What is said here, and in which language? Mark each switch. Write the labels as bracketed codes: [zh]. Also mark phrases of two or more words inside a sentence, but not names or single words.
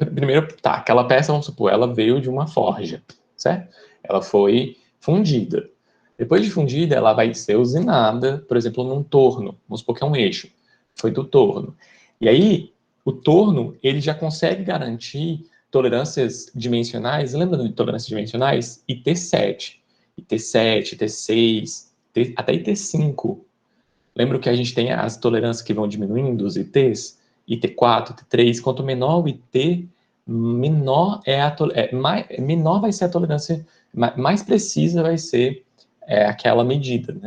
[pt] Primeiro, tá, aquela peça, vamos supor, ela veio de uma forja, certo? Ela foi fundida. Depois de fundida, ela vai ser usinada, por exemplo, num torno. Vamos supor que é um eixo. Foi do torno. E aí, o torno, ele já consegue garantir tolerâncias dimensionais. Lembra de tolerâncias dimensionais? IT7, IT7, IT6, até IT5. Lembra que a gente tem as tolerâncias que vão diminuindo, os ITs? IT4, IT3. Quanto menor o IT, menor, menor vai ser a tolerância, mais precisa vai ser aquela medida, né?